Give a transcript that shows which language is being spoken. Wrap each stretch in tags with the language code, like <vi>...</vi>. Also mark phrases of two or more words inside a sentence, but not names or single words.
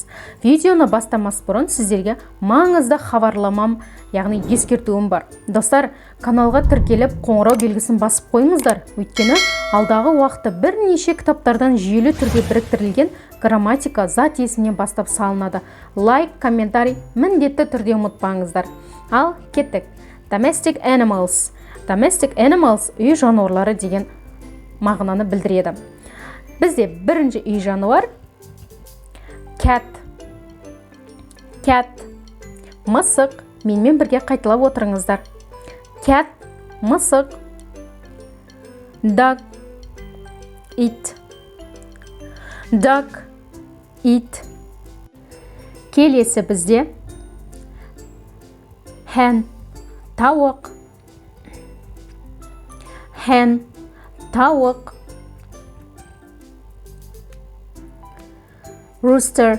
<kk>Видеоны бастамас бұрын сіздерге маңызды хабарламам, яғни ескертуім бар. Достар, каналға тіркеліп қоңырау белгісін басып қойыңыздар. Өйткені алдағы уақытта бірнеше кітаптардан жүйелі түрде біріктірілген грамматика зат есімнен бастап салынады. Лайк, комментарий міндетті түрде ұмытпаңыздар. Ал кеттік.</kk> <en>Domestic animals. Domestic animals</en> <kk>үй жануарлары деген мағынаны білдіреді. Бізде бірінші үй жануар cat. Cat. Мысық. Менімен бірге қайталап отырыңыздар. Cat. Мысық.</kk> <en>Dog. It. Dog.</en> <kk>It. Келесі бізде hen. Тауық. Hen. Тауық. Rooster.</kk>